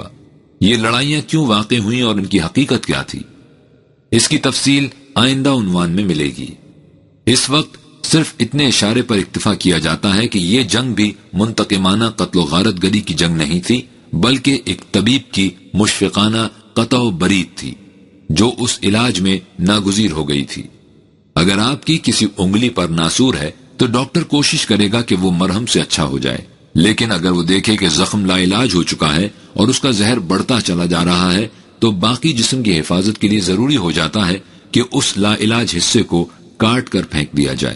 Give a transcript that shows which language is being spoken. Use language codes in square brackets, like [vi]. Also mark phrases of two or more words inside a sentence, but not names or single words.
[ur] یہ لڑائیاں کیوں واقع ہوئیں اور ان کی حقیقت کیا تھی؟ اس کی تفصیل آئندہ عنوان میں ملے گی۔ اس وقت صرف اتنے اشارے پر اکتفا کیا جاتا ہے کہ یہ جنگ بھی منتقمانہ قتل و غارت گری کی جنگ نہیں تھی بلکہ ایک طبیب کی مشفقانہ قطع و برید تھی جو اس علاج میں ناگزیر ہو گئی تھی۔ اگر آپ کی کسی انگلی پر ناسور ہے تو ڈاکٹر کوشش کرے گا کہ وہ مرہم سے اچھا ہو جائے، لیکن اگر وہ دیکھے کہ زخم لا علاج ہو چکا ہے اور اس کا زہر بڑھتا چلا جا رہا ہے تو باقی جسم کی حفاظت کے لیے ضروری ہو جاتا ہے کہ اس لا علاج حصے کو کاٹ کر پھینک دیا جائے۔